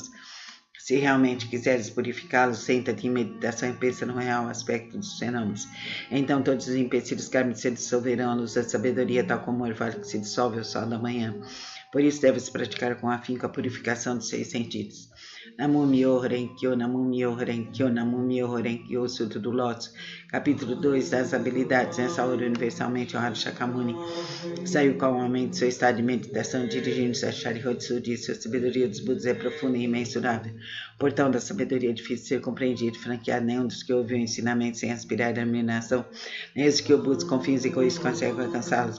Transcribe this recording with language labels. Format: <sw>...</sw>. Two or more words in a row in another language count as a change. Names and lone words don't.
<pt>Se realmente quiseres purificá-los, senta-te em meditação e pensa no real aspecto dos fenômenos. Então todos os empecilhos kármicos se dissolverão à luz da sabedoria, tal como o orvalho que se dissolve ao sol da manhã. Por isso deves praticar com afinco a purificação dos 6 sentidos.</pt> <ja>南無妙法蓮華経、南無妙法蓮華経、南無妙法蓮華経,</ja> <pt>Sutra do Lótus, capítulo 2 das habilidades. Nessa hora, universalmente honrado Shakyamuni saiu calmamente do seu estado de meditação, dirigindo-se a Sharihodzu, disse: a sabedoria dos Budas é profunda e imensurável. O portão da sabedoria é difícil de ser compreendido, franqueado. Nenhum dos que ouvem o ensinamento sem aspirar à iluminação, nem os que o buscam com fins egoístas conseguem alcançá-los.</pt>